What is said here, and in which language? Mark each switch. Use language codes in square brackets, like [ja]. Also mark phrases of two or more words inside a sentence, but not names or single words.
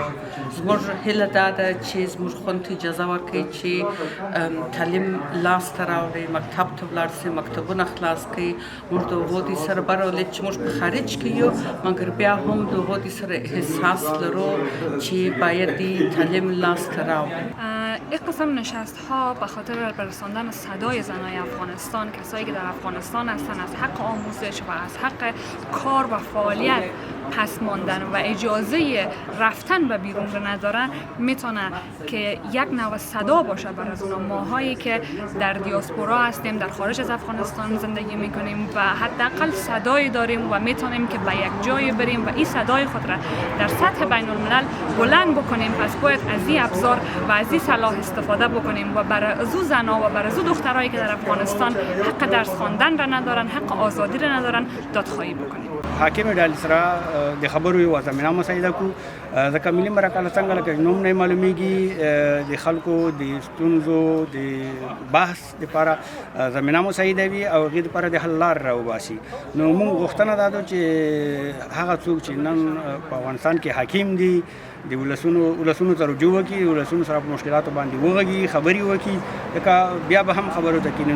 [ps] زموږ هیله دا ده چې زموږ خویندو ته اجازه ورکړي چې تعلیم لاسته راوړي، مکتب ته ولاړ شي، مکتبونه خلاص کړي. موږ د هغو سره برابر چې موږ په خارج کې یو، مګر بیا هم د هغو سره احساس لرو چې باید تعلیم لاسته راوړي. [fa] این قسم نشست ها به خاطر برساندن صدای زنای افغانستان، کسایی که در افغانستان هستند، از حق آموزش و از حق کار و فعالیت پس ماندن و اجازه رفتن به بیرون رو ندارن، میتونه که یک نوع صدا باشه برای از اون ماهایی که در دیاسپورا هستیم، در خارج از افغانستان زندگی میکنیم و حداقل صدایی داریم و میتونیم که به یک جای بریم و این صدای خود را در سطح بین الملل بلند بکنیم. پس باید از این ابزار و از این صلاح استفاده بکنیم و برای از زنها و برای از دخترایی که در افغانستان حق درس خواندن را ندارن، حق آزادی را ندارن، دادخواهی بکنیم. [ps] حاکم ډلې سره د خبرو یو زمینه مسایده کو، ځکه ملي مرکه څنګه لکه نوم نه معلومیږي، د خلکو د ستونزو د بحث لپاره زمینه مسایده وي او هغې لپاره د حل لار راوباسي. نو موږ غوښتنه دا ده چې هغه څوک چې نن په افغانستان کې حاکم دي د ولسونو ته رجوع وکړي، ولسونو سره په مشکلاتو باندې وغږي، خبرې وکړي، ځکه بیا به هم خبرو ته کښېني.